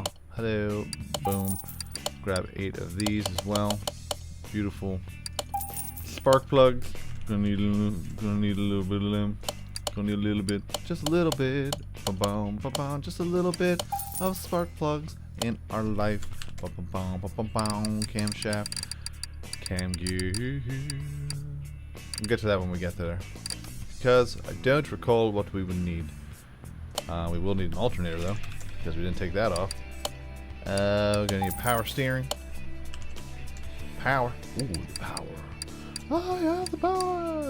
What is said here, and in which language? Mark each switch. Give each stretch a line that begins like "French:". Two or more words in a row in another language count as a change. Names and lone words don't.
English: Hello. Boom. Grab 8 of these as well. Beautiful. Spark plugs. Gonna need a little bit of them. Gonna need a little bit. Just a little bit. Ba-boom, ba-boom. Just a little bit of spark plugs in our life. Ba-ba-boom, ba-ba-boom. Camshaft. Cam gear. We'll get to that when we get there. Because I don't recall what we would need. We will need an alternator though, because we didn't take that off. We're gonna need power steering. Power. Ooh, the power. Oh yeah, the power.